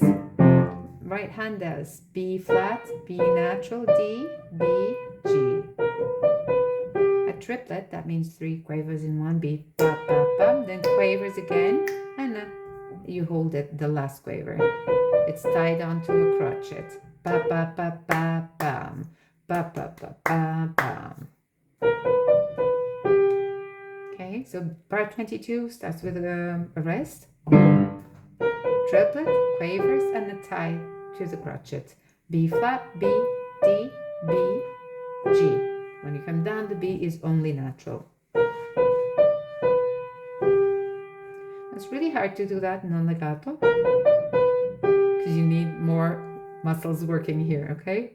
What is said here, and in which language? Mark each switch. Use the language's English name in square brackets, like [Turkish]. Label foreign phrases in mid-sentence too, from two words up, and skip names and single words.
[English] Right hand does B flat, B natural, D, B, G. A triplet, that means 3 quavers in one beat. Ba, ba, bum. Then quavers again, and you hold it, the last quaver. It's tied onto a crotchet. Ba, ba, ba, ba, bum. Ba, ba, ba, ba, bum. Okay, so bar 22 starts with a rest, triplet, quavers, and a tie to the crotchet. B flat, B, D, B, G. When you come down, the B is only natural. It's really hard to do that non-legato because you need more muscles working here, okay?